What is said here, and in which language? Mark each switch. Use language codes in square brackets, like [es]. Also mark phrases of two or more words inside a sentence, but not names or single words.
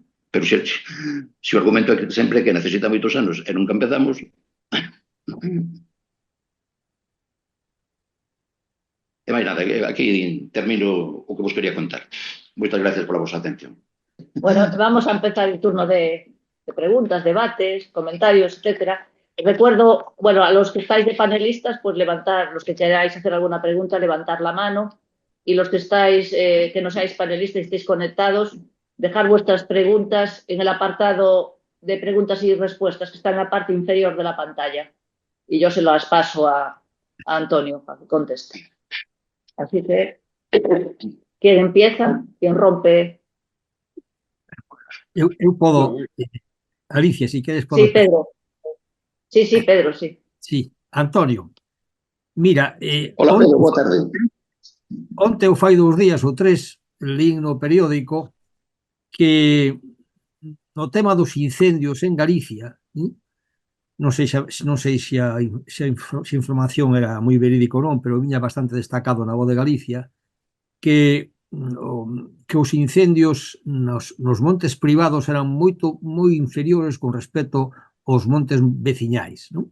[gl] Pero se o argumento é sempre que necesita moitos anos e nunca empezamos... E máis nada, aquí termino o que vos quería contar. Moitas gracias pola vosa atención. [es] Bueno, vamos a empezar el turno de preguntas, debates, comentarios, etcétera. Recuerdo, bueno, a los que estáis de panelistas, pues levantar, los que queráis hacer alguna pregunta, levantar la mano. Y los que estáis, que no seáis panelistas y estéis conectados, dejar vuestras preguntas en el apartado de preguntas y respuestas que está en la parte inferior de la pantalla. Y yo se las paso a Antonio para que conteste. Así que, ¿quién empieza? ¿Quién rompe? [gl] Eu podo... Alicia, si queres... [es] Sí, Pedro. Sí, Pedro, sí. Sí, Antonio. Mira... [gl] Hola, Pedro, boa tarde. Onte ou fai 2 días ou 3 lín no periódico que no tema dos incendios en Galicia, non sei se a información era moi verídica ou non, pero viña bastante destacado na Voz de Galicia, que os incendios nos montes privados eran moi inferiores con respecto aos montes veciñais, non?